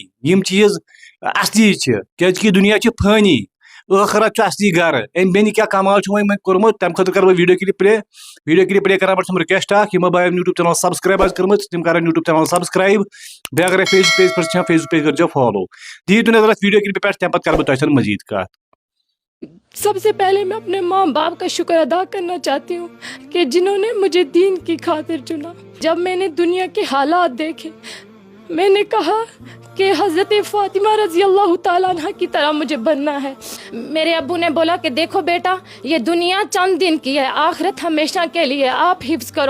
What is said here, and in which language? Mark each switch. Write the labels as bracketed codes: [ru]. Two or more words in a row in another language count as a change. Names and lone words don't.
[ks] یِم چیٖز اصلی چھِ کیازکہِ دُنیا چھُ فٲنی ٲخرت چھُ اصلی گرٕ. أمۍ بیٚنہِ کیٛاہ کمال چھُ وۄنۍ کوٚرمُت تمہِ خٲطرٕ کرٕ بہٕ [en] video clip play [ks] کران بہٕ تِم رِکویسٹ اکھ یِمو بایَن یوٗٹیوٗب [en] channel subscribe [ks] آسہِ کٔرمٕژ تِم کرن یوٗٹیوٗب [en] channel subscribe. [ks] بیٚیہِ اگرے فیس بُک پیج پٮ۪ٹھ چھِ فیس بُک پیج کٔرۍزیٚو فالو. دِیِو تُہۍ نظر اتھ ویڈیو کلپہِ پٮ۪ٹھ تمہِ پتہٕ کرٕ بہٕ تۄہہِ سۭتۍ مزیٖد کتھ. [ur] سب سے پہلے میں اپنے ماں باپ کا شکر ادا کرنا چاہتی ہوں کہ جنہوں نے مجھے دین کی خاطر چنا. جب میں نے دنیا کے حالات دیکھے میں نے کہا کہ حضرت فاطمہ [ar] رضی اللہ تعالیٰ عنہ [ur] کی طرح مجھے بننا ہے. میرے ابو نے بولا کہ دیکھو بیٹا یہ دنیا چند دن کی ہے آخرت ہمیشہ کے لیے آپ حفظ کرو.